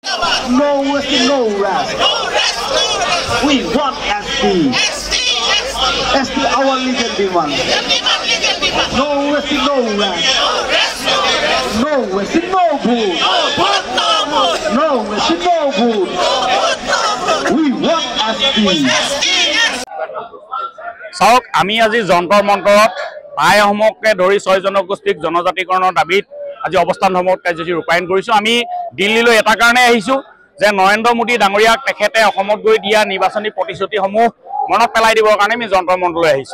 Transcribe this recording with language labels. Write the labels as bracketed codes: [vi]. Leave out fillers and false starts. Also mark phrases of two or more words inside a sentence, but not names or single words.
[en] No rest, no rest. We want SD. SD our legal demand. No rest, no rest. No rest, no food. No rest, no food. We want SD. [as] চাওক আমি আজি যন্তৰ মন্তৰত আই অসমকে ধৰি 6 জনগোষ্ঠীক জনজাতিকৰণৰ দাবীত আজি অৱস্থান ধৰ্মত কাৰ্যসূচী ৰূপায়ণ কৰিছো। আমি দিল্লীলৈ এটা কাৰণে আহিছো যে নৰেন্দ্ৰ মোদী ডাঙৰীয়াক তেখেতে অসমত গৈ দিয়া নিৰ্বাচনী প্ৰতিশ্ৰুতিসমূহ মনত পেলাই দিবৰ কাৰণে আমি যন্তৰ মন্তলৈ আহিছো।